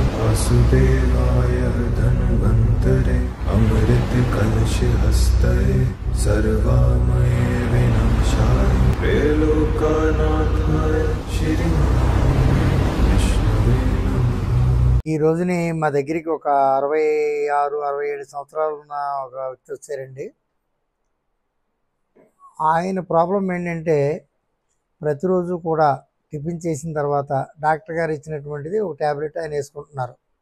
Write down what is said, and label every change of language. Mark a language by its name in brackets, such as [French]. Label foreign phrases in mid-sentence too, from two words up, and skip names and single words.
[Sanskrit] वासुदेवाय धन्वन्तरे अमृत कलश हस्तये सर्वामय विनाशाय त्रैलोक्यनाथाय श्री विष्णवे नमः। [Telugu] ఈ రోజుని మా దగ్గరికి ఒక 66-67 సంవత్సరాలు ఉన్న ఒక వ్యక్తి వచ్చారండి. ఆయన ప్రాబ్లం ఏంటంటే ప్రతిరోజు కూడా టిఫిన్ చేసిన తర్వాత డాక్టర్ గారు ఇచ్చినటువంటిది ఒక ట్యాబ్లెట్ ఆయన వేసుకుంటున్నారు.